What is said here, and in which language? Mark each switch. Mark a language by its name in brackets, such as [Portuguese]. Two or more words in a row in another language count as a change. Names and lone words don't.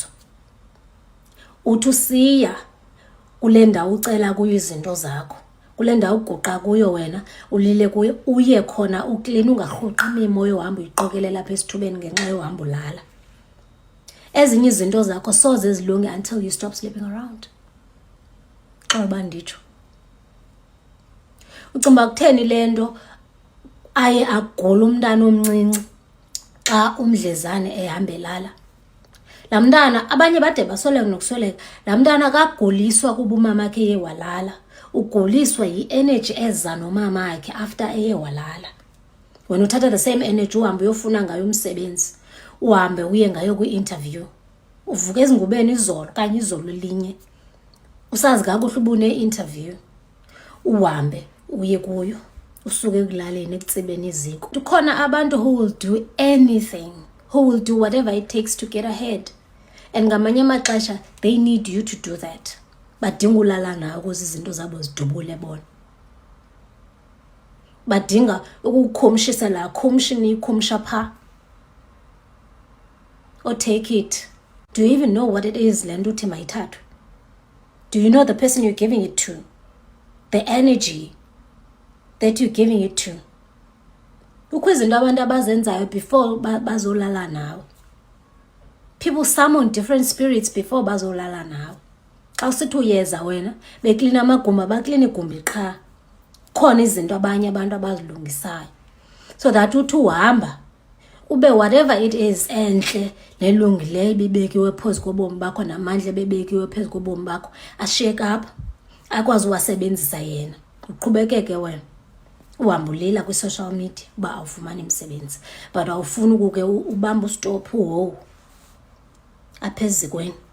[Xhosa] Uthi usiya kule ndawo ucela kuyo izinto zakho, kule ndawo uguqa kuyo wena, ulile kuyo, uye khona uklina ungarhuqi imimoya ohamba uyiqokelela apha esithubeni ngenxa yohamba ulala. Ezinye izinto zakho soze zilunge [English] until you stop sleeping around. [Xhosa] Xoba nditsho. Ucimba kutheni le nto aye agula umntana omncinci xa umdlezane ehamba elala? Laa mntana abanye bade basoleka nokusweleka. Laa mntana akaguliswa kuba umamakhe eye walala. Uguliswa yi-energy eza nomamakhe after eye walala. Wena uthatha [English] the same energy [Xhosa] uhambe uyofuna ngayo umsebenzi. Uhambe uye ngayo kwi-interview. Uvuka ezingubeni izolo kanye izolo linye. Usazi kakuhle uba une-interview. Uhambe uye kuyo. Usuke ekulaleni ekutsibeni iziko. Kukhona abantu [English] who will do anything, who will do whatever it takes to get ahead. And [Xhosa] ngamanye amaxesha [English] they need you to do that. [Xhosa] Badinga ulala nawe ukuze izinto zabo zidubule bona. Badinga ukukhomshisa la khomshini ikhomsha pha. [English] Or take it. Do you even know what it is [Xhosa] le nto uthi mayithathwe? [English] Do you know the person you're giving it to? The energy that you're giving it to. [Xhosa] Kukho izinto abantu abazenzayo before bazolala nawe. [English] People summon different spirits before [Xhosa] bazolala nawe. Xa usithi uyeza wena, beklina amagumba, baklina igumbi qha. Khona izinto abanye abantu abazilungisayo. [English] So that [Xhosa] uthi uhamba, ube [English] whatever it is [Xhosa] enhle, nelungileyo bebekiwe phezu kobomi bakho namandla bebekiwe phezu kobomi bakho, ashake up, akwazi uwasebenzisa yena. Uqhubekeke wena. Uhamba ulila kwi-social media uba awufumani umsebenzi. But awufuni ukuke ubamba ustop uhowu apha ezikweni.